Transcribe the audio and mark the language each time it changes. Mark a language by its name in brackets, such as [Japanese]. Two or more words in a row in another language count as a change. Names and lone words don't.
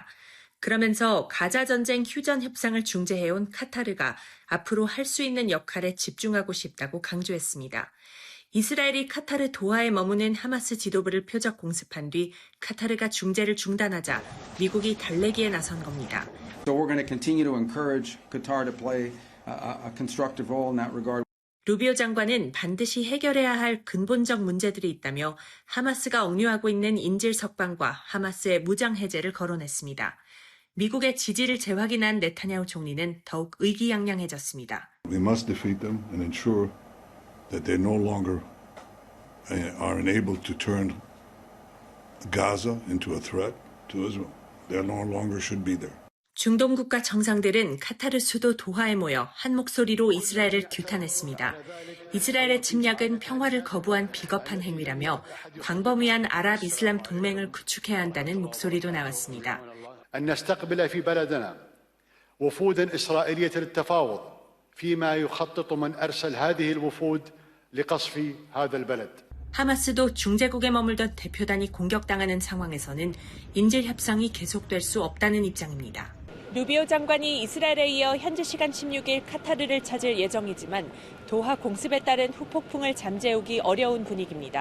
[Korean] 그러면서 가자 전쟁 휴전 협상을 중재해온 카타르가 앞으로 할 수 있는 역할에 집중하고 싶다고 강조했습니다. 이스라엘이 카타르 도하에 머무는 하마스 지도부를 표적 공습한 뒤 카타르가 중재를 중단하자 미국이 달래기에 나선 겁니다. [English] So we're going to continue to encourage Qatar to play a constructive role in that regard. [Korean] 루비오 장관은 반드시 해결해야 할 근본적 문제들이 있다며 하마스가 억류하고 있는 인질 석방과 하마스의 무장 해제를 거론했습니다. 미국의 지지를 재확인한 네타냐후 총리는 더욱 의기양양해졌습니다. [English] We must defeat them and ensure that they no longer are unable to turn Gaza into a threat to Israel. They no longer should be there. [Korean] 중동 국가 정상들은 카타르 수도 도하에 모여 한 목소리로 이스라엘을 규탄했습니다. 이스라엘의 침략은 평화를 거부한 비겁한 행위라며 광범위한 아랍 이슬람 동맹을 구축해야 한다는 목소리도 나왔습니다. [Arabic] أن نستقبل في بلدنا وفودا إسرائيلية للتفاوض فيما يخطط من أرسل هذه الوفود لقصف هذا البلد. [Korean] 하마스도 중재국에 머물던 대표단이 공격당하는 상황에서는 인질 협상이 계속될 수 없다는 입장입니다. 루비오 장관이 이스라엘에 이어 현지 시간 16일 카타르를 찾을 예정이지만 도하 공습에 따른 후폭풍을 잠재우기 어려운 분위기입니다.